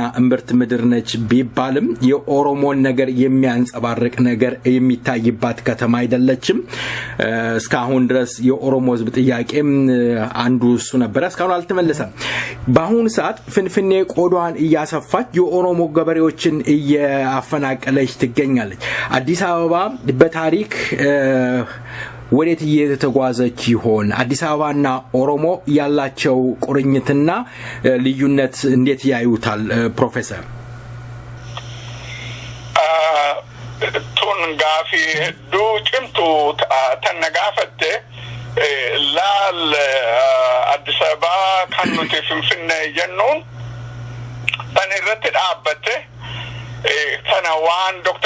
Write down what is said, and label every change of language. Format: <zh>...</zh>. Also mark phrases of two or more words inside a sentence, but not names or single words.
<am>እምብርት ምድር ነች ቢባልም የኦሮሞን ነገር የሚያንጸባርቅ ነገር የሚታይባት ከተማ አይደለችም እስካሁን ድረስ የኦሮሞ ህዝብ ጥያቄም አንዱ እሱ ነበር እስካሁን አልተመለሰም በአሁኑ ሰዓት ፍንፍኔ ቆዳዋን ያሰፋች የኦሮሞ ገበሬዎችን ያፈናቀለች ትገኛለች አዲስ አበባ በታሪክ ወዴት እየተጓዘች ይሆን አዲስ አበባና ኦሮሞ ያላቸው ቁርኝትና ልዩነት እንዴት ያዩታል ፕሮፌሰር</am> <om>gaafi hedduu cimtuu tannagaafatte laal Addis Ababaa kan nuti Finfinnee jennuun tan irratti dhaabbatte tana waan Dr.</om>